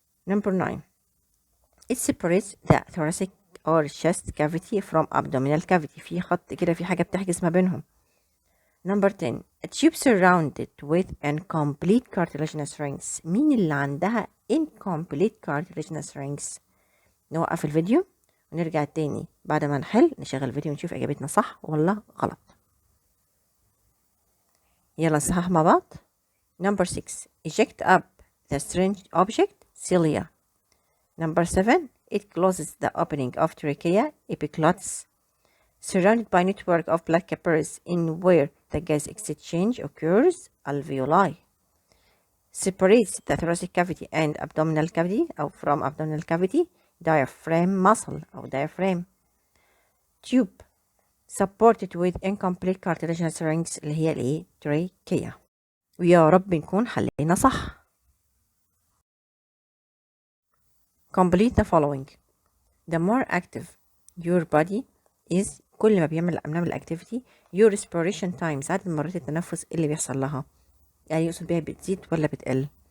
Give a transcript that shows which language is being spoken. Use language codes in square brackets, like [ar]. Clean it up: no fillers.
[en] Number 9. It separates the thoracic or chest cavity from abdominal cavity. [ar] في خط كده في حاجة بتحجز ما بينهم. [en] Number 10. A tube surrounded with incomplete cartilaginous rings. [ar] مين اللي عندها incomplete cartilaginous rings؟ نوقف الفيديو ونرجع تاني بعد ما نحل نشغل الفيديو ونشوف إجابتنا صح ولا غلط. يلا نصحح مع بعض. [en] Number 6. Eject up the strange object cilia. Number 7. It closes the opening of trachea epiglottis. Surrounded by network of blood capillaries in where the gas exchange occurs alveoli. Separates the thoracic cavity and abdominal cavity أو from abdominal cavity diaphragm muscle أو diaphragm. Tube supported with incomplete cartilaginous rings [ar] اللي هي الايه؟ [en] trachea. [ar] ويا رب نكون حلينا صح. Complete the following. The more active your body is كل ما بنعمل activity your respiration times عدد مرات التنفس اللي بيحصل لها. يعني يقصد بيها بتزيد ولا بتقل.